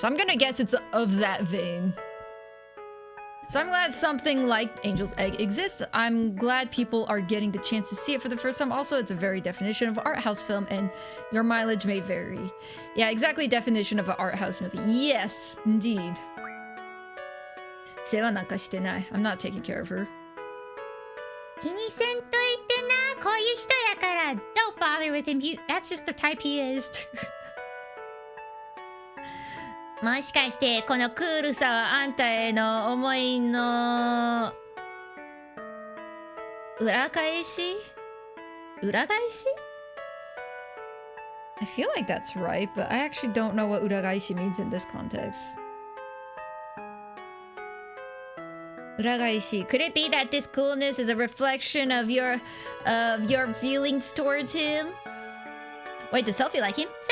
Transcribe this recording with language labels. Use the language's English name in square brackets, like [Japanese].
[English] So I'm gonna guess it's of that vein. So I'm glad something like Angel's Egg exists. I'm glad people are getting the chance to see it for the first time. Also, it's a very definition of art house film and your mileage may vary. Yeah, exactly definition of an art house movie. Yes, indeed. [Japanese] 世話なんかしてない. [English] I'm not taking care of her. [Japanese] 気にせんといてな。こういう人やから。 [English] Don't bother with him. That's just the type he is. [Japanese] もしかしてこのクールさはあんたへの思いの裏返し？裏返し？ [English] I feel like that's right, but I actually don't know what uragaishi means in this context. Uragaishi. Could it be that this coolness is a reflection of your feelings towards him? Wait, does Selfie like him?